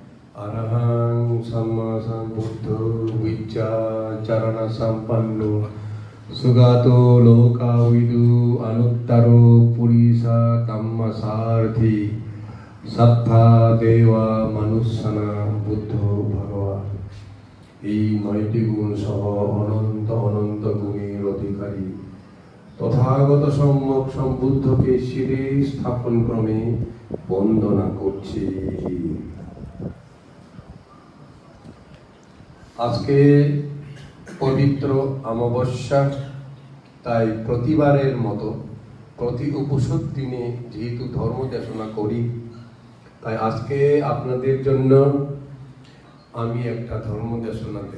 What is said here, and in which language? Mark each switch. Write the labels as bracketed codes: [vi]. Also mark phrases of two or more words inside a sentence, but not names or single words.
[pi] अरहं सम्मा सम्बुद्धो विद्याचरण संपन्नो सुगतो लोकाविदु अनुत्तरो पुरीसा धम्मसारथी सत्ता देवा मनुष्यना बुद्धो भगवान। [bn] এই ৯টি গুণ সহ অনন্ত অনন্ত গুণের অধিকারী তথাগত সম্যক সম্বুদ্ধকে শিরে স্থাপন ক্রমে বন্দনা করছি। আজকে পবিত্র অমাবস্যা, তাই প্রতিবারের মতো প্রতি উপসদ দিনে যেহেতু ধর্ম দেশনা করি, তাই আজকে আপনাদের জন্য আমি একটা ধর্ম দেশনা দেব।